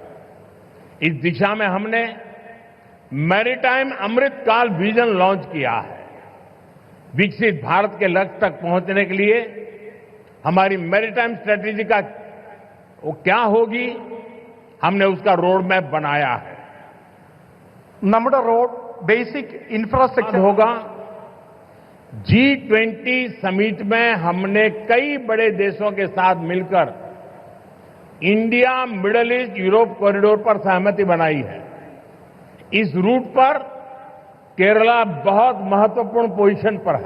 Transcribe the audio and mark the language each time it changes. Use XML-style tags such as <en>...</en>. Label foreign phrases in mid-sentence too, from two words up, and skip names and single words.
<hi>इस दिशा में हमने मैरीटाइम अमृतकाल विजन लॉन्च किया है। विकसित भारत के लक्ष्य तक पहुंचने के लिए हमारी</hi> <en>maritime strategy</en> <hi>का वो क्या होगी, हमने उसका</hi> <en>road map</en> <hi>बनाया है।</hi> <en>നമ്മുടെ road basic infrastructure</en> <hi>होगा G20 समिट में हमने कई बड़े देशों के साथ मिलकर इंडिया मिडल ईस्ट यूरोप कॉरिडोर पर सहमति बनाई है। इस रूट पर केरला बहुत महत्वपूर्ण पोजीशन पर है।</hi>